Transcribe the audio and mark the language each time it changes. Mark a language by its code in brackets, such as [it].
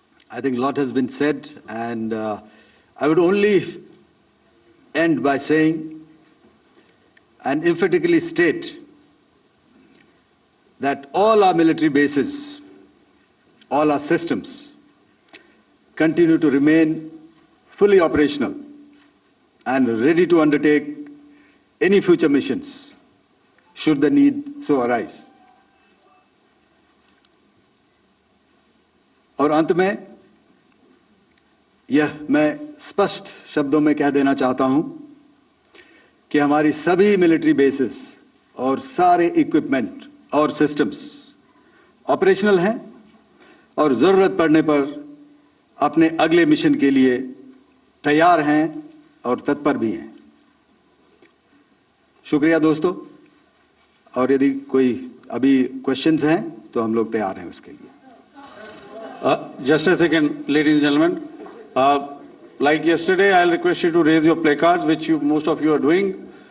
[en] I think a lot has been said, and I would only end by saying and emphatically state that all our military bases, all our systems continue to remain fully operational and ready to undertake any future missions should the need so arise. [hi] और अंत में यह मैं स्पष्ट शब्दों में कह देना चाहता हूं कि हमारी सभी मिलिट्री बेसेस और सारे इक्विपमेंट और सिस्टम्स ऑपरेशनल हैं और जरूरत पड़ने पर अपने अगले मिशन के लिए तैयार हैं और तत्पर भी हैं। शुक्रिया दोस्तों, और यदि कोई अभी क्वेश्चंस हैं तो हम लोग तैयार हैं उसके लिए। [en] Just a second, ladies and gentlemen. Like yesterday, I'll request you to raise your placards, which most of you are doing.